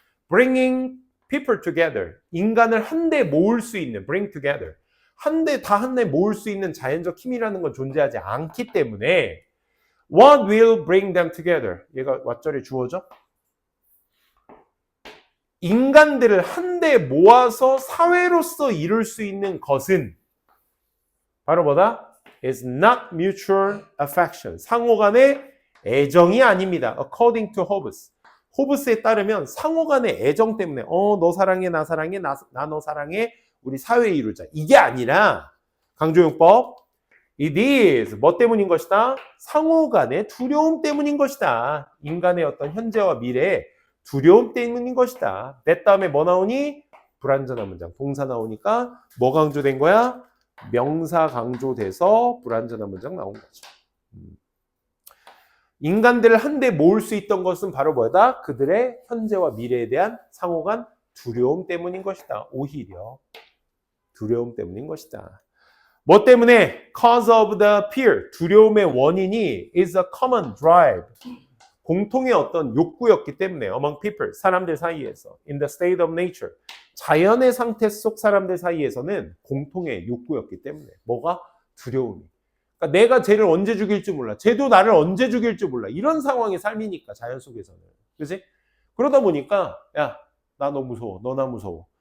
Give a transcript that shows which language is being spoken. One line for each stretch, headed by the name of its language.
English: bringing people together,
Korean: 인간을 한데 모을 수 있는
English: bring together,
Korean: 한데 모을 수 있는 자연적 힘이라는 건 존재하지 않기 때문에
English: What will bring them together?
Korean: 얘가 왓절의 주어죠. 인간들을 한데 모아서 사회로서 이룰 수 있는 것은 바로 뭐다?
English: is not mutual affection.
Korean: 상호 간의 애정이 아닙니다.
English: According to Hobbes.
Korean: 호브스에 따르면 상호 간의 애정 때문에 너 사랑해, 나 사랑해, 나 너 사랑해, 우리 사회 이루자. 이게 아니라 강조용법
English: It is
Korean: 뭐 때문인 것이다? 상호 간의 두려움 때문인 것이다. 인간의 어떤 현재와 미래의 두려움 때문인 것이다. that 다음에 뭐 나오니? 불완전한 문장. 동사 나오니까 뭐 강조된 거야? 명사 강조돼서 불완전한 문장 나온 거죠. 인간들을 한데 모을 수 있던 것은 바로 뭐다? 그들의 현재와 미래에 대한 상호 간 두려움 때문인 것이다. 오히려 두려움 때문인 것이다. 뭐 때문에?
English: Cause of the fear.
Korean: 두려움의 원인이
English: is a common drive.
Korean: 공통의 어떤 욕구였기 때문에
English: among people.
Korean: 사람들 사이에서.
English: In the state of nature.
Korean: 자연의 상태 속 사람들 사이에서는 공통의 욕구였기 때문에. 뭐가? 두려움이. 그러니까 내가 쟤를 언제 죽일지 몰라. 쟤도 나를 언제 죽일지 몰라. 이런 상황의 삶이니까 자연 속에서는. 그치? 그러다 보니까 야, 나 너 무서워. 너 나 무서워.